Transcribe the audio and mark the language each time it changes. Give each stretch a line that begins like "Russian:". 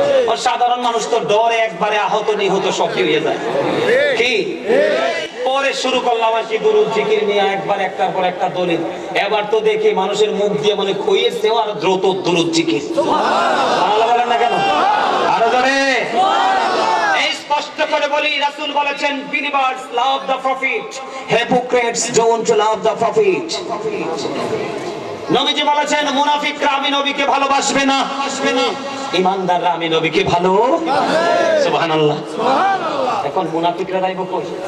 Bangla: আর সাধারণ মানুষ তো ডরে একবারে আহত নিহত সব হয়ে যায়। কি পরে শুরু করলাম আর কি দুরূদ জিকির নিয়ে, একবার একটার পর একটা দলিল। এবার তো দেখি মানুষের মুখ দিয়ে মানে খইয়েছে আর দ্রুত দুরূদ জিকির। সুবহানাল্লাহ বলেন না কেন? আরো জোরে। এই স্পষ্ট করে বলি, রাসূল বলেছেন
English: believers love the prophet, hypocrites don't love the prophet।
Bangla: নবীজি বলেছেন মুনাফিকরা আমি নবীকে ভালোবাসবে না, ঈমানদাররা আমি নবীকে ভালোবাসবে। সুবহানাল্লাহ। এখন মুনাফিকরা যাইব কই?